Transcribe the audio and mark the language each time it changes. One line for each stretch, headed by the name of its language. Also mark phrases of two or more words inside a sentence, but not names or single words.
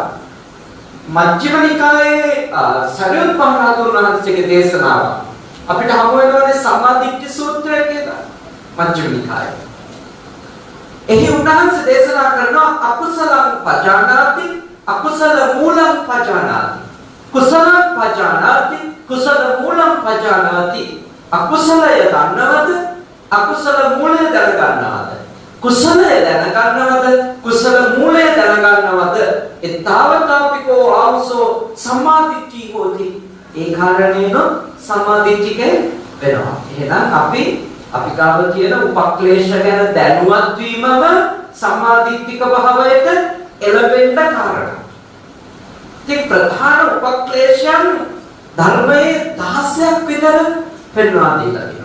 Sinhala: මජ්ක්‍ධිම නිකායේ සරියුත් මහ රහතන් වහන්සේගේ දේශනාව අපිට හමු වෙනවානේ සම්මාදිට්ඨි සූත්‍රය කියලා. මජ්ක්‍ධිම නිකායේ. එහි උන්වහන්සේ දේශනා කරනවා
Pali: අකුසලං පජානාති අකුසල මූලං පජානාති කුසලං පජානාති කුසල මූලං පජානාති
Sinhala: අකුසලය දන්නවද අකුසල මූලය දැනගන්නවද කුසලය දැනගන්නවද කුසල මූලය දැනගන්නවද
Pali: එතාවතාපිකෝ ආවසෝ සම්මාදිට්ඨි හෝති
Sinhala: ඒ කාරණේන සම්මාදිට්ඨිකේ වෙනවා. එහෙනම් අපි ගාව තියෙන උපක්ලේශ ගැන දැනුවත් වීමම සම්මාදිට්ඨික භාවයට එළවෙන්න කාරණා. ඉතින් ප්‍රධාන උපක්ලේශයන් ධර්මයේ 16ක් විතර පෙන්වා දීලා තියෙනවා.